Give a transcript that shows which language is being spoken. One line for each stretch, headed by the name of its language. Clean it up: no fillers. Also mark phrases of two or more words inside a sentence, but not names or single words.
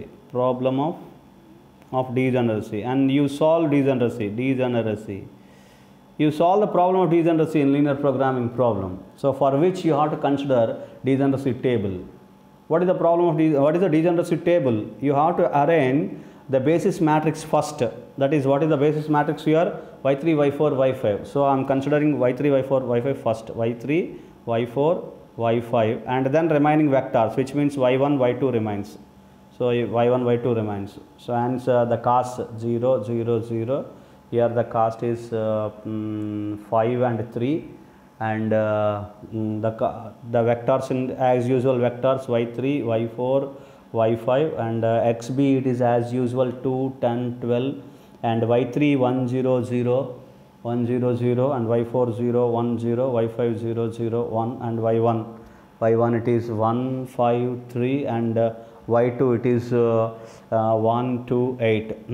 English: Problem of degeneracy, and you solve degeneracy. You solve the problem of degeneracy in linear programming problem. So for which you have to consider degeneracy table. What is the problem of what is the degeneracy table? You have to arrange the basis matrix first. That is, what is the basis matrix here? y3, y4, y5. So I am considering y3, y4, y5 first. y3, y4, y5, and then remaining vectors, which means y1, y2 remains. So y1, y2 remains. So hence the cost 0, 0, 0. Here the cost is 5 and 3, and the vectors in as usual vectors y3, y4, y5, and xb it is as usual 2, 10, 12, and y3 1, 0, 0, 1, 0, 0, and y4 0, 1, 0, y5 0, 0, 1, and y1 it is 1, 5, 3, and y2 it is 1, 2, 8.